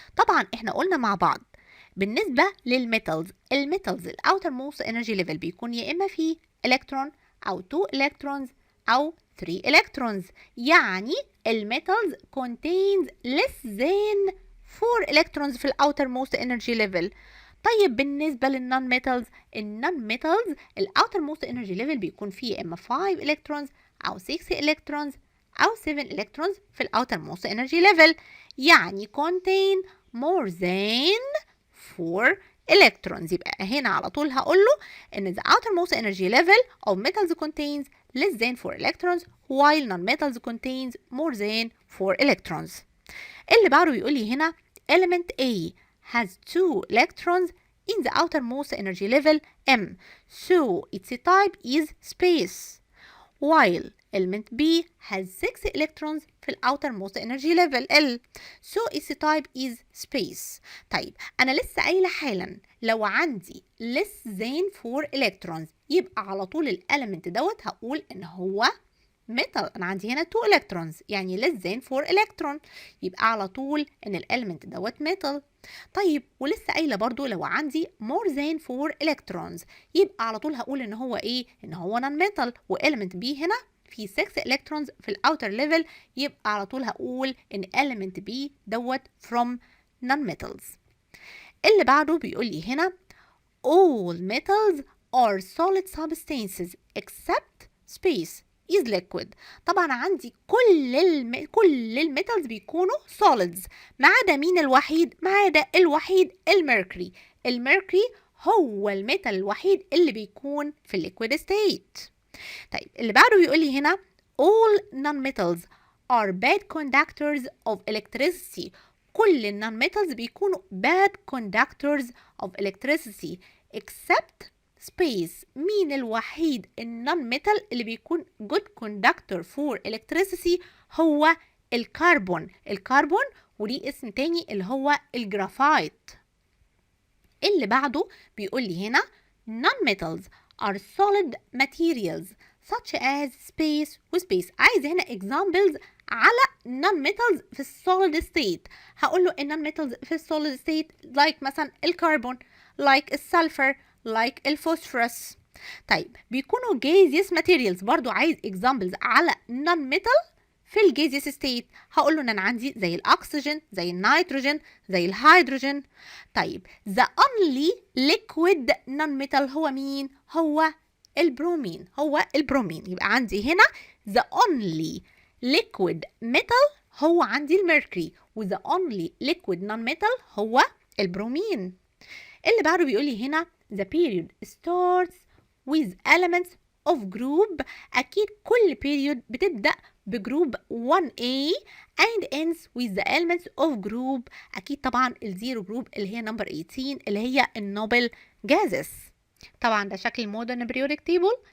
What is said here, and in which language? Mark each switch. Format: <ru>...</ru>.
<ar>طبعا احنا قلنا مع بعض بالنسبة للميتالز، الميتالز ال outermost energy level بيكون يا إما فيه electron أو 2 electrons أو 3 electrons.</ar> <en>يعني الميتالز contains less than 4 electrons في ال outermost energy level.</en> <ar>طيب بالنسبة للنون ميتالز، النون ميتالز الاوتر موست انرجي ليفل بيكون فيه اما 5 الكترونز او 6 الكترونز او 7 الكترونز في الاوتر موست انرجي ليفل، يعني contain more than 4 electrons.</ar> <en>يبقى هنا على طول هقول له ان the outermost energy level of metals contains less than 4 electrons while non-metals contains more than 4 electrons. اللي بعده بيقول لي هنا element A has 2 electrons in the outermost energy level M, so its type is space, while element B has 6 electrons في ال outermost energy level L, so its type is space.</en> <ar>طيب أنا لسه قايلة حالا لو عندي less than 4 electrons يبقى على طول الاليمنت دوت هقول إن هو metal. أنا عندي هنا 2 electrons يعني less than 4 electron، يبقى على طول إن الاليمنت دوت metal. طيب ولسه قايله برضو لو عندي more than 4 electrons يبقى على طول هقول ان هو ايه؟ ان هو non metal. واليمنت B هنا في 6 electrons في الاوتر ليفل، يبقى على طول هقول ان element B دوت from non metals.</ar> <en>اللي بعده بيقول لي هنا all metals are solid substances except space is liquid.</en> <ar>طبعا عندي كل الميتالز بيكونوا solids ما عدا مين الوحيد؟ ما عدا الوحيد الميركوري. الميركوري هو الميتال الوحيد اللي بيكون في الليكويد ستيت.</ar> <en>طيب اللي بعده بيقول لي هنا all non-metals are bad conductors of electricity. كل النون ميتالز بيكونوا bad conductors of electricity except space.</en> <ar>مين الوحيد النون ميتال اللي بيكون good conductor for electricity؟ هو الكربون. الكربون وليه اسم تاني اللي هو الجرافايت.</ar> <en>اللي بعده بيقول لي هنا non-metals are solid materials such as space وspace.</en> <ar>عايز هنا examples على non-metals في الsolid state. هقول له non-metals في الsolid state like مثلا الكربون، like السلفر، like الفوسفورس. طيب بيكونوا gaseous materials، برضو عايز examples على non-metal في الجيزيس ستيت. هقول له ان انا عندي زي الاكسجين، زي النيتروجين، زي الهيدروجين. طيب the only liquid non-metal هو مين؟ هو البرومين. هو البرومين. يبقى عندي هنا the only liquid metal هو عندي الميركوري، و the only liquid non-metal هو البرومين.</ar> <en>اللي بعده بيقول لي هنا the period starts with elements of group. أكيد كل period بتبدأ بجروب 1A and ends with the elements of group.</en> <ar>أكيد طبعا الزيرو جروب اللي هي نمبر 18 اللي هي النوبل جازس. طبعا ده شكل المودرن periodic table.</ar>